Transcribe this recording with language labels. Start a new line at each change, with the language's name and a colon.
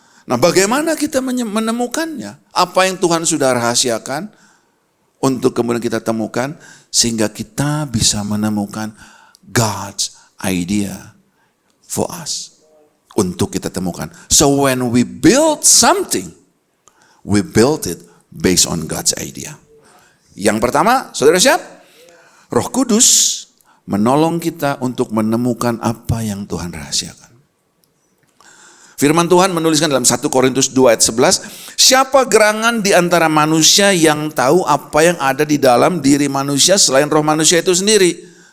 Indonesian: Nah, bagaimana kita menemukannya? Apa yang Tuhan sudah rahasiakan untuk kemudian kita temukan sehingga kita bisa menemukan
English: God's idea for us
Indonesian: untuk kita temukan.
English: So when we build something, we build it based on God's idea.
Indonesian: Yang pertama, saudara siap? Roh Kudus menolong kita untuk menemukan apa yang Tuhan rahasiakan. Firman Tuhan menuliskan dalam 1 Korintus 2 ayat 11, siapa gerangan di antara manusia yang tahu apa yang ada di dalam diri manusia selain roh manusia itu sendiri?